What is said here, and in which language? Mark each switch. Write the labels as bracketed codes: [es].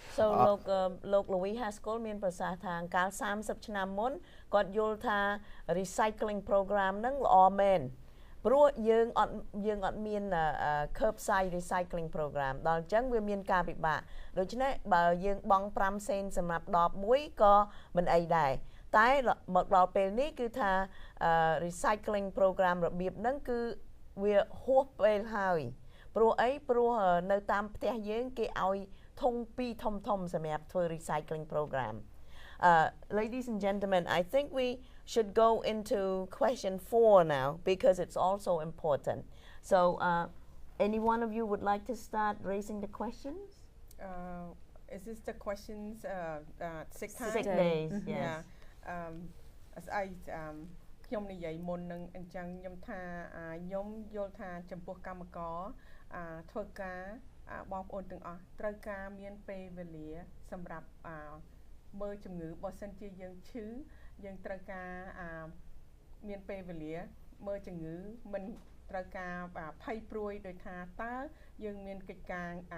[km] So លោក Louis Haskell មានប្រសាសន៍ថាកាល30ឆ្នាំមុនគាត់យល់ថា recycling program ហ្នឹងល្អមែនព្រោះយើងអត់មាន curbside recycling program ដល់អញ្ចឹងវាមានការពិបាកដូច្នេះបើយើងបង់5សេនសម្រាប់ដបមួយក៏មិនអីដែរតែមកដល់ពេលនេះគឺថា recycling program របៀបហ្នឹងគឺវាហួសពេលហើយព្រោះអីព្រោះនៅតាមផ្ទះយើងគេឲ្យធុង2ធំៗសម្រាប់ធ្វើ recycling program. [en] Ladies and gentlemen, I think we should go into question 4 now because it's also important. So any one of you would like to start raising the questions? Is this the questions sick time? Sick days, yes. Yeah. As I [km] ខ្ញុំនិយាយមុននឹងអញ្ចឹងខ្ញុំថាខ្ញុំយល់ថាចំពោះកម្មករធ្វើការបងប្អូនទាំងអស់ត្រូវការមានពេលវេលាសម្រាប់មើលជំងឺបើសិនជាយើងឈឺយើងត្រូវការមានពេលវេលាមើលជំងឺមិនត្រូវការភ័យព្រួយដោយថាតើយើងមានកិច្ចការ